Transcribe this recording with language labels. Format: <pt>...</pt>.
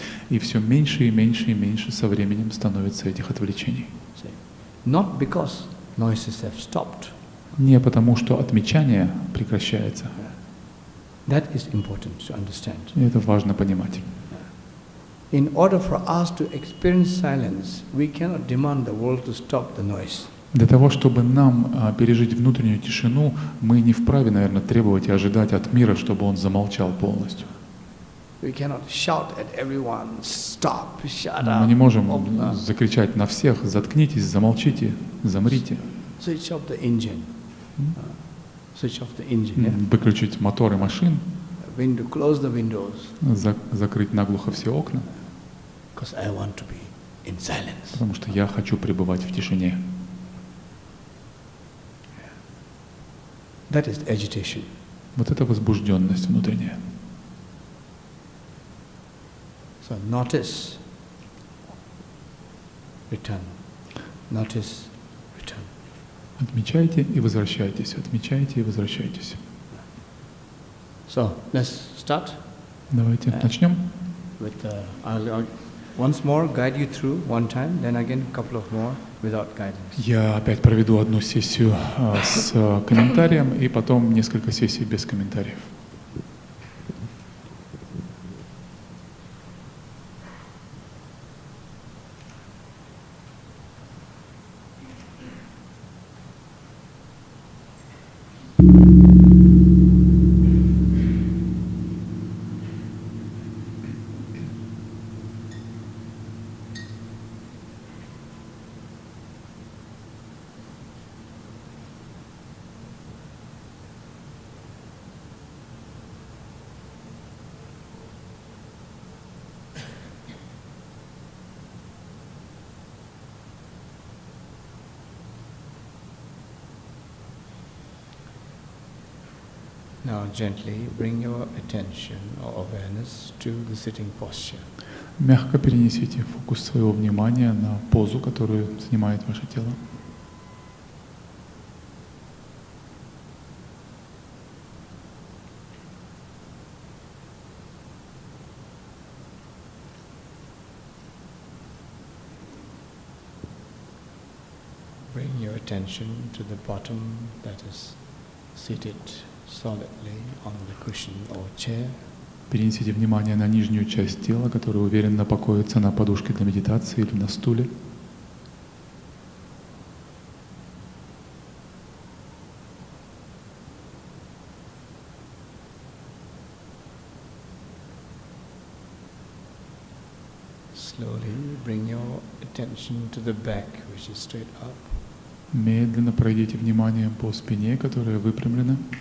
<ru>И все меньше и меньше и меньше со временем становится этих отвлечений.</ru> <en>Not because noises have stopped.</en> <ru>Не потому, что отмечание прекращается.</ru> <en>That is important to understand.</en> <ru>И это важно понимать.</ru> <en>In order for us to experience silence, we cannot demand the world to stop the noise.</en> <ru>Для того, чтобы нам пережить внутреннюю тишину, мы не вправе, наверное, требовать и ожидать от мира, чтобы он замолчал полностью.</ru> <en>We cannot shout at everyone, stop, shut up.</en> <ru>Мы не можем закричать на всех: заткнитесь, замолчите, замрите.</ru> <en>Switch off the engine. Switch off the engine.</en> <ru>Выключить моторы машин,</ru> <en>Window, close the windows.</en> <ru>закрыть наглухо все окна,</ru> <en>Because I want to be in silence.</en> <ru>потому что я хочу пребывать в тишине.</ru> <en>That is agitation.</en> <ru>Вот это возбужденность внутренняя.</ru> <en>So notice, return. Notice, return.</en> <ru>Отмечайте и возвращайтесь, отмечайте и возвращайтесь.</ru> <en>So let's start.</en> <ru>Давайте начнем.</ru> <en>With I'll once more guide you through one time, then again a couple of more without guidance.</en> <ru>Я опять проведу одну сессию с комментарием, и потом несколько сессий без комментариев.</ru> <en>Now gently bring your attention or awareness to the sitting posture.</en> <ru>Мягко перенесите фокус своего внимания на позу, которую занимает ваше тело.</ru> <en>Bring your attention to the bottom that is seated solidly on the cushion or chair.</en> <ru>Перенесите внимание на нижнюю часть тела, которая уверенно покоится на подушке для медитации или на стуле.</ru> <en>Slowly bring your attention to the back, which is straight up.</en> <ru>Медленно пройдите внимание по спине, которая выпрямлена.</ru>